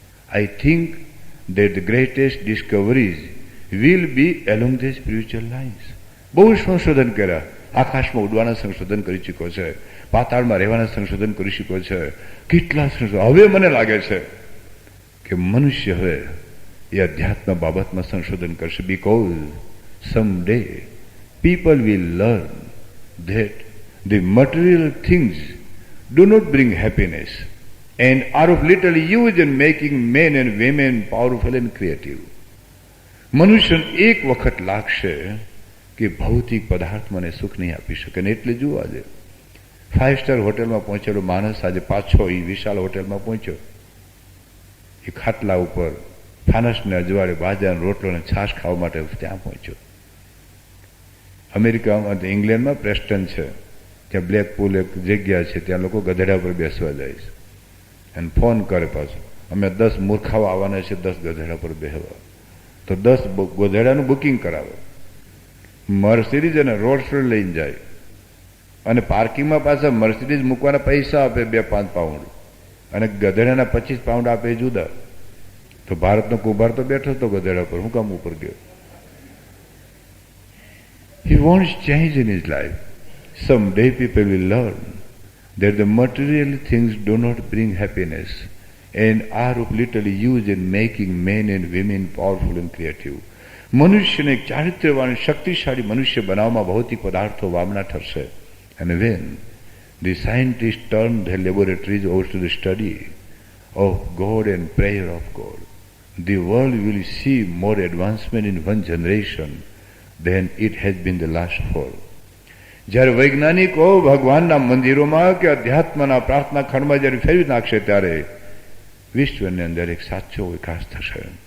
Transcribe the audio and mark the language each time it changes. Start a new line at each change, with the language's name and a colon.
English: I think that the greatest discoveries will be along the spiritual lines.
Gujarati: બહુ સંશોધન કર્યા. આકાશમાં ઉડવાના સંશોધન કરી ચૂક્યો છે, પાતાળમાં રહેવાના સંશોધન કરી ચૂક્યો છે, કેટલા સંશોધન. હવે મને લાગે છે કે મનુષ્ય હવે એ અધ્યાત્મ બાબતમાં સંશોધન કરશે.
English: Because some day people will learn that the material things do not bring happiness and are of little use in making men and women powerful and creative.
Gujarati: મનુષ્યને એક વખત લાગશે કે ભૌતિક પદાર્થ મને સુખ નહીં આપી શકે. ને એટલે જુઓ, આજે 5 સ્ટાર હોટેલમાં પહોંચેલો માણસ આજે પાછો એ વિશાળ હોટેલમાં પહોંચ્યો. એ ખાટલા ઉપર ફાનસને અજવાળે બાજરાનો રોટલો અને છાશ ખાવા માટે ત્યાં પહોંચ્યો. અમેરિકામાં, ઇંગ્લેન્ડમાં પ્રેસ્ટન છે, ત્યાં બ્લેક પુલ એક જગ્યા છે, ત્યાં લોકો ગધેડા પર બેસવા જાય છે અને ફોન કરે પાછું, અમે 10 મૂર્ખાઓ આવવાના છે 10 ગધેડા પર બેહવા. તો 10 ગધેડાનું બુકિંગ કરાવે, મર્સિડીઝ અને રોડ્સ લઈને જાય અને પાર્કિંગમાં પાછા મર્સિડીઝ મૂકવાના પૈસા આપે 2-5 પાઉન્ડ અને ગધેડાના 25 પાઉન્ડ આપે જુદા. તો ભારતનો કુંભાર તો બેઠો હતો ગધેડા પર, હું કામ ઉપર ગયો?
English: He wants change in his life. Someday people will learn that the material things do not bring happiness and are of little use in making men and women powerful and creative.
Gujarati: મનુષ્યને એક ચારિત્ર્યવાન શક્તિશાળી મનુષ્ય બનાવવામાં ભૌતિક પદાર્થો વામના ઠરશે.
English: And when the scientists turn their laboratories over to the study of God and prayer of God, the world will see more advancement in one generation than it has been the last 4.
Gujarati: જ્યારે વૈજ્ઞાનિકો ભગવાનના મંદિરોમાં કે અધ્યાત્મના પ્રાર્થના ખંડમાં જ્યારે ફેરવી નાખશે ત્યારે વિશ્વની અંદર એક સાચો વિકાસ થશે.